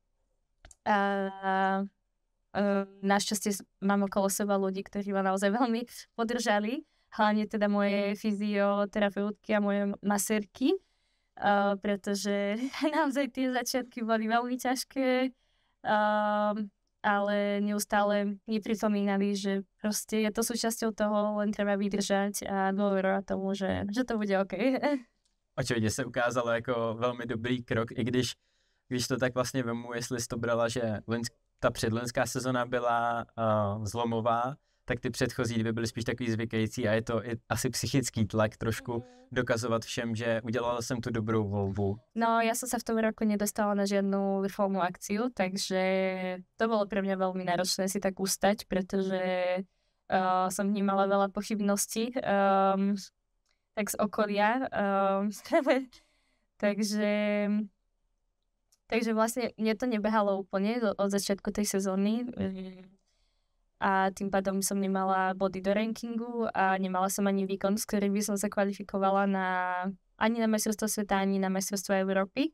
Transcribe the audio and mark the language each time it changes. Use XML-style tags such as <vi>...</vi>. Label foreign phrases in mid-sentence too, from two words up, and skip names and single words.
<sk>Našťastie mám okolo seba ľudí, ktorí ma naozaj veľmi podržali, hlavne teda moje fyzioterapeutky a moje masérky, pretože naozaj tie začiatky boli veľmi ťažké, ale neustále mi pripomínali, že proste je to súčasťou toho, len treba vydržať a dôverovať tomu, že to bude OK.</sk> <cs>Očividně se ukázalo jako velmi dobrý krok, i když to tak vlastně vemu, jestli jsi to brala, že ta předloňská sezona byla zlomová, tak ty předchozí dvě byly spíš takový zvykající a je to i asi psychický tlak trošku dokazovat všem, že udělala jsem tu dobrou volbu.</cs> <sk>No, ja som sa v tom roku nedostala na žiadnu vrcholnú akciu, takže to bolo pre mňa veľmi náročné si tak ustať, pretože som vnímala veľa pochybností tak z okolia. Takže vlastne mne to nebehalo úplne od začiatku tej sezóny a tým pádom som nemala body do rankingu a nemala som ani výkon, s ktorým by som sa kvalifikovala ani na majstrovstvo sveta, ani na majstrovstvo Európy.</sk>